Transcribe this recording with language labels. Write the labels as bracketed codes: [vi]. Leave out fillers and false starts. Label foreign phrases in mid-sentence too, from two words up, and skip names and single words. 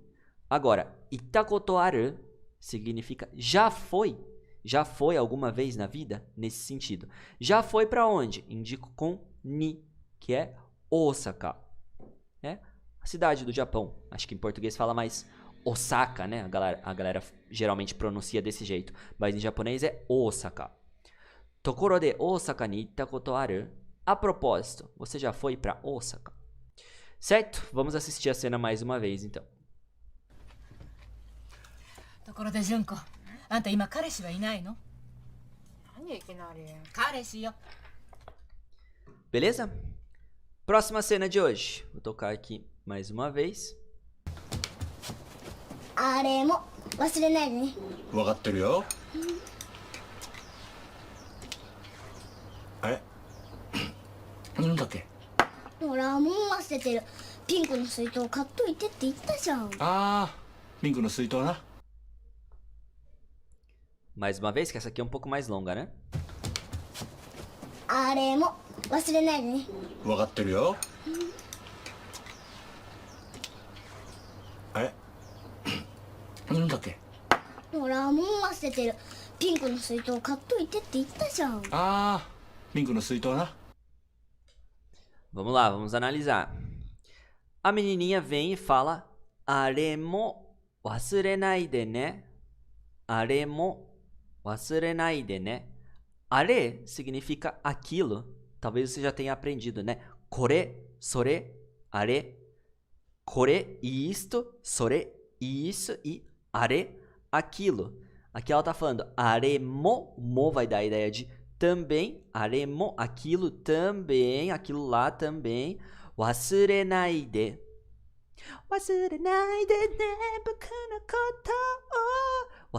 [pt] Agora, [ja] いたことある [pt] significa já foi alguma vez na vida, nesse sentido. Já foi para onde? Indico com ni, que é Osaka. A cidade do Japão. Acho que em português fala mais Osaka, né? A galera geralmente pronuncia desse jeito, mas em japonês é Osaka. [ja] ところで大阪に行ったことある? [pt] A propósito, você já foi para Osaka? Certo? Vamos assistir a cena mais uma vez, então. [ja] ところで純子、あんた今彼氏はいないの？何いきなり。彼氏よ。 [pt] Beleza? Próxima cena de hoje. Vou tocar aqui mais uma vez. [ja] あれも忘れないでね。分かってるよ。あれなんだっけ。ほらもう忘れてる。ピンクの水筒買っといてって言ったじゃん。ああ、ピンクの水筒な。 [pt] Mais uma vez, que essa aqui é um pouco mais longa, né? [ja] あれも忘れないでね。分かってるよ。あれなんだっけ。ほらもう忘れてる。ピンクの水筒買っといてって言ったじゃん。ああ、ピンクの水筒な。 [pt] Vamos lá, vamos analisar. A menininha vem e fala [ja] あれも忘れないでね. あれも忘れないでね. [pt] Are significa aquilo. Talvez você já tenha aprendido, né? [ja] これ、それ、あれ. [pt] Kore e isto, sore e isso e are, aquilo. Aqui ela tá falando aremo, mo vai dar a ideia de também, aremo, aquilo também, aquilo lá também. [ja] 忘れないで. 忘れないでね僕のことを.